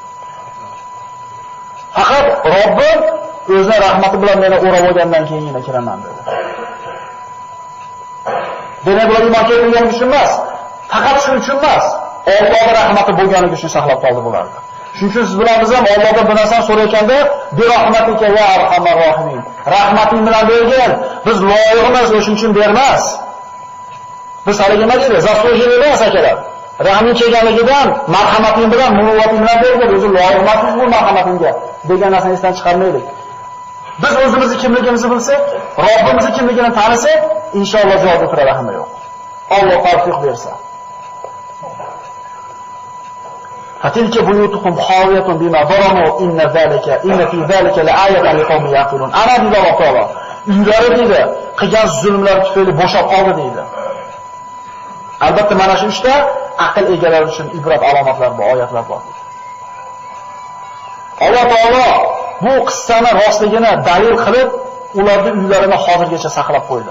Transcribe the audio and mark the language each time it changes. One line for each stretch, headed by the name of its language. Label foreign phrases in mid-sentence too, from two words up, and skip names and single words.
Uzbek: Faqat Robbim o'zining rahmati bilan meni o'rab olgandan keyingina kiraman dedi. Demak, bular iymon keltirgan uchun emas, faqat shuning uchun emas, Allohning rahmati bo'lganligi uchun saqlab qoldi bularni. Shuning uchun siz bilan biz ham Allohdan bir narsani so'rayotganda,
Arabic: "برحمتك يا أرحم الراحمين."
Uzbek: Rahmating bilan bergin. Biz loyiq emas, o'shuning uchun bermas. Biz hali nima deydi? Zaslujeniy emas akalar. Rahming kelganligidan, marhamating bilan, muruvvating bilan bergin. O'zi loyiq emas bu marhamatingga degan narsani esdan chiqarmaylik. Biz o'zimizni kimligimizni bilsak, Robbimizni kimligini tanisak, inshaalloh joyda turadi hamma yo'q. Alloh tavfiq bersa.
Arabic: فتلك بيوتهم خاوية بما ظلموا إن في ذلك لآية لقوم يعقلون.
Uzbek: Ana deydi Alloh taolo. Uylari deydi, qilgan zulmlar tufayli bo'shab qoldi deydi. Albatta mana shu ishda aql egalari uchun ibrat alomatlar bor, oyatlar bor. Alloh taolo bu qissani rostligini dalil qilib, ularning uylarini hozirgacha saqlab qo'ydi.